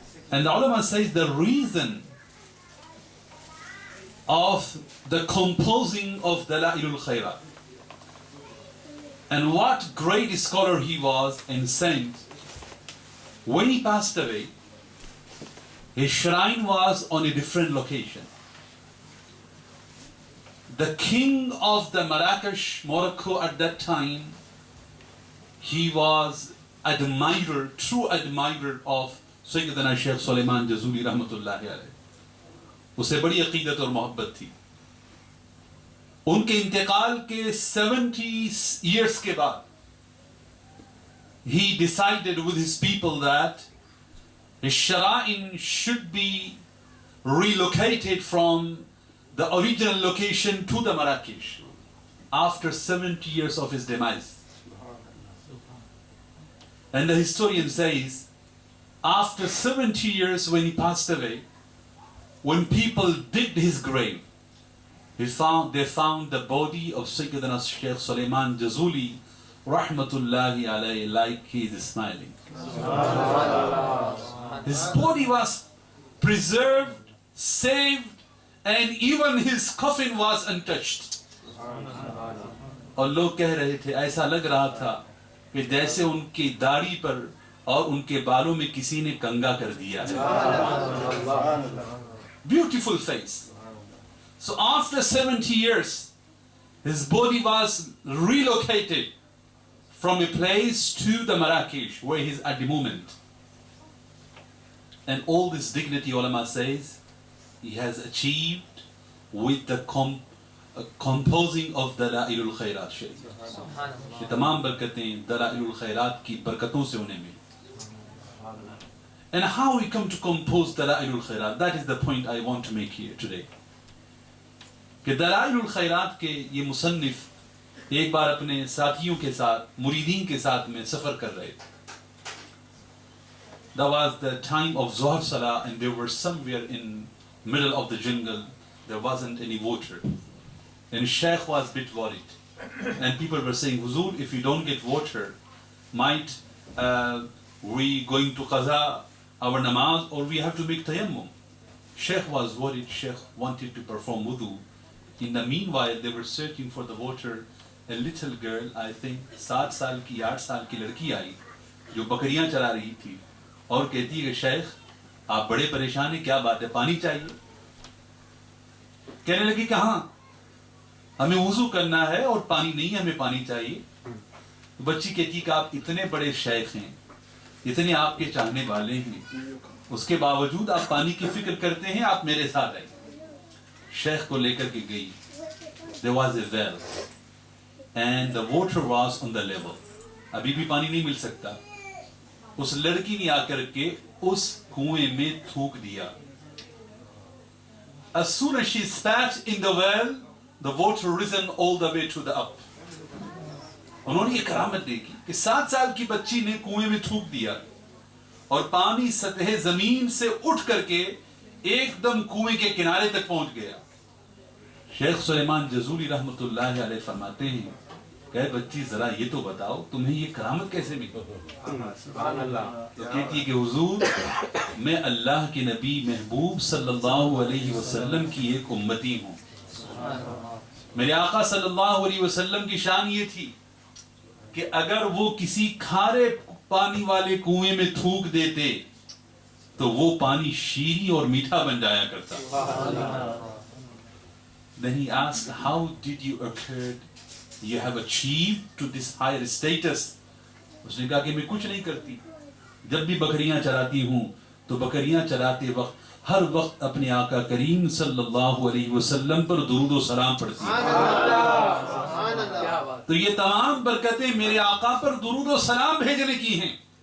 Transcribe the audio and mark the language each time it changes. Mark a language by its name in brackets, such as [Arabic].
[English] And the ulama says the reason of the composing of Dalailul Khairat and what great scholar he was and saint, when he passed away, his shrine was on a different location. The king of the Marrakesh, Morocco at that time, he was admirer, true admirer of Sayyidina Shaykh Sulaiman Jazuli rahmatullahi alayhi. [Urdu] اسے بڑی عقیدت اور محبت تھی. ان کے انتقال کے [English] 70 years [Urdu] کے بعد [English] he decided with his people that his shrine should be relocated from the original location to the Marrakesh after 70 years of his demise. And the historian says, after 70 years when he passed away, when people digged his grave, they found the body of Sayyidina Shaykh Sulaiman Jazuli rahmatullahi alayhi, like he is smiling. His body was preserved, saved, and even his coffin was untouched. [Urdu] اور لوگ کہہ رہے تھے, ایسا لگ رہا تھا کہ جیسے ان کی داڑھی پر اور ان کے بالوں میں کسی نے کنگا کر دیا ہے. [English] Beautiful face. So after 70 years, his body was relocated from a place to the Marrakesh, where he is at the moment. And all this dignity, ulama says, he has achieved with the composing of Dalailul Khairat Sharif. [Urdu] یہ تمام برکتیں دلائل الخیرات کی برکتوں سے انہیں ملی. [English] And how we come to compose Dalailul Khairat, that is the point I want to make here today. [Urdu] کہ دلائل الخیرات کے یہ مصنف ایک بار اپنے ساتھیوں کے ساتھ مریدین کے ساتھ میں سفر کر رہے تھے. [English] That was the time of Zohar Salah and they were somewhere in middle of the jungle. There wasn't any water. And Shaykh was a bit worried. And people were saying, Huzur, if we don't get water, might we going to qaza our namaz or we have to make tayammum? Shaykh was worried. Shaykh wanted to perform wudu. In the meanwhile, they were searching for the water. A little girl, I think [Urdu] 7 سال کی 8 سال کی لڑکی آئی جو بکریاں چرا رہی تھی اور کہتی ہے کہ شیخ آپ بڑے پریشان ہیں, کیا بات ہے, پانی چاہیے. کہنے لگی کہاں, ہمیں وضو کرنا ہے اور پانی نہیں ہے, ہمیں پانی چاہیے. بچی کہتی کہ آپ اتنے بڑے شیخ ہیں, اتنے آپ کے چاہنے والے ہیں, اس کے باوجود آپ پانی کی فکر کرتے ہیں, آپ میرے ساتھ آئیں. شیخ کو لے کر کے گئی. [English] There was a well and the water was on the level. [Urdu] ابھی بھی پانی نہیں مل سکتا. اس لڑکی نے آ کر کے اس کنویں میں تھوک دیا. [English] As soon as she spat in the well, the water risen all the way to the up. [Urdu] انہوں نے یہ کرامت دیکھی کہ 7 سال کی بچی نے کنویں میں تھوک دیا اور پانی سطح زمین سے اٹھ کر کے ایک دم کنویں کے کنارے تک پہنچ گیا. شیخ سلیمان جزولی رحمۃ اللہ علیہ فرماتے ہیں کہ بچی ذرا یہ تو بتاؤ تمہیں یہ کرامت کیسے ملی؟ سبحان اللہ. تو کہتی ہے کہ حضور میں اللہ کے نبی محبوب صلی اللہ علیہ وسلم کی ایک امتی ہوں. میرے آقا صلی اللہ علیہ وسلم کی شان یہ تھی کہ اگر وہ کسی کھارے پانی والے کنویں میں تھوک دیتے تو وہ پانی شیریں اور میٹھا بن جایا کرتا. [English] Then he asked, how did you occur? You have achieved to this higher status. [Urdu] اس نے کہا کہ میں کچھ نہیں کرتی. جب بھی بکریاں چراتی ہوں تو بکریاں چراتے وقت ہر وقت اپنے آقا کریم صلی اللہ علیہ وسلم پر درود و سلام پڑھتی ہوں. تو یہ تمام برکتیں میرے آقا پر درود و سلام بھیجنے کی ہیں.